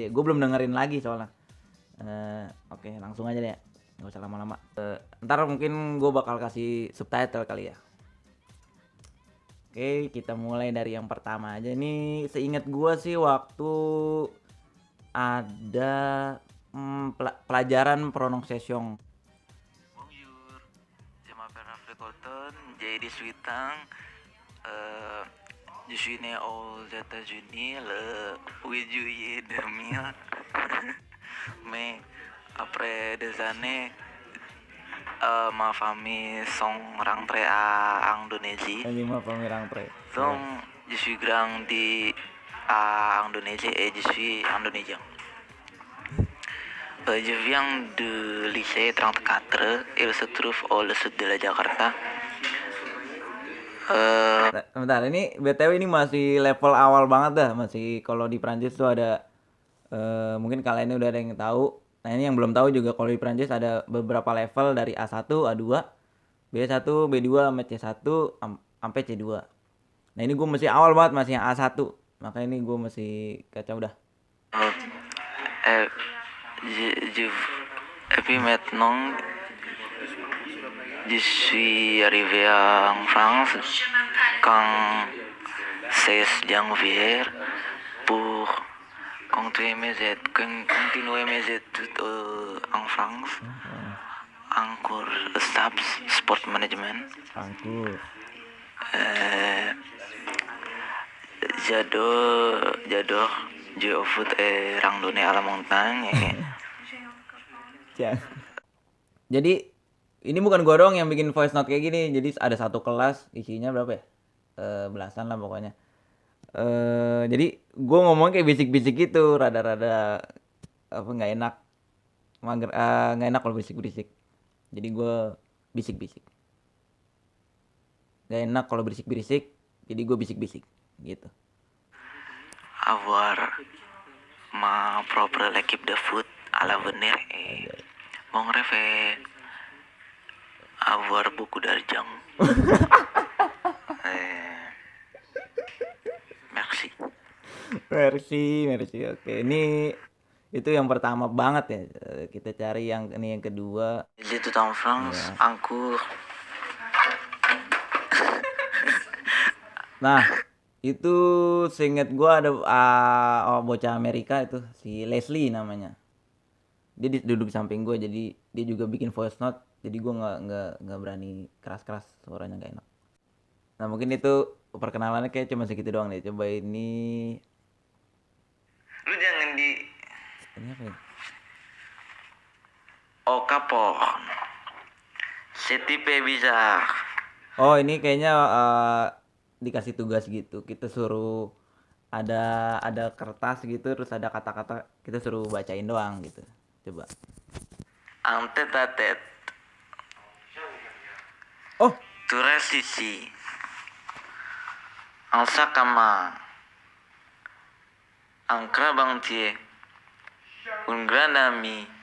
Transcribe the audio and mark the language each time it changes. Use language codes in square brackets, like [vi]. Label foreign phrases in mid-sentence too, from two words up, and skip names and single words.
[id] Gue belum dengerin lagi soalnya. Oke, langsung aja deh ya, nggak usah lama-lama. Ntar mungkin gue bakal kasih subtitle kali ya. Oke, kita mulai dari yang pertama aja. Ini seingat gue sih waktu ada pelajaran pronunciation. [fr] Bonjour, je m'appelle Rafle Colton, j'ai 18 ans. Euh, je suis né aux États-Unis le 8 juillet 2000. Mais après des années, ma famille sont rentrés à Indonésie. [id] Ini mah pemirang pre. [fr] Donc, je suis grandi à Indonésie et je suis indonésien. Je viens du lycée 34, il se trouve au sud de la Jakarta. [id] Bentar, ini BTW ini masih level awal banget dah. Masih kalau di Prancis tuh ada mungkin kalian ini udah ada yang tahu. Nah, ini yang belum tahu juga, kalau di Prancis ada beberapa level dari A1, A2, B1, B2 sampai C1 sampai C2. Nah, ini gue masih awal banget, masih yang A1. Makanya ini gue masih kacau dah. [fr] Et, je- et puis maintenant, je suis arrivé en France quand 16 janvier pour continuer mes études en France en cours STAPS, [en] Sport Management. [fr] Angkur. J'adore jouer au foot et randonnée à la montagne. [id] Jadi ini bukan gua doang yang bikin [en] voice note [id] kayak gini. Jadi ada satu kelas isinya berapa ya? Belasan lah pokoknya. Jadi gua ngomong kayak bisik-bisik gitu, rada-rada apa nggak enak, mager, nggak enak kalau bisik-bisik. Jadi gua bisik-bisik. Nggak enak kalau berisik-berisik. Jadi gua bisik-bisik gitu. [fr] Avoir ma propre équipe de foot à l'avenir et mon rêve est avoir beaucoup d'argent. Merci. Merci. [id] Oke, ini itu yang pertama banget ya. Kita cari yang ini yang kedua. [fr] J'ai tout en France, en cours. [id] Nah, itu seingat gua ada bocah Amerika itu, si Leslie namanya. Dia duduk di samping gue, jadi dia juga bikin [en] voice note. [id] Jadi gue nggak berani keras-keras, suaranya nggak enak. Nah, mungkin itu perkenalannya kayak cuma segitu doang deh. Coba ini Lu jangan di Ini apa ya? [fr] Au capot. Setipe bizarre. [id] Oh, ini kayaknya dikasih tugas gitu. Kita suruh ada kertas gitu, terus ada kata-kata, kita suruh bacain doang gitu. Coba. [fr] En tête à tête. Oh, Tu restes ici. Un sac à main. Un crabe entier. Un grand ami.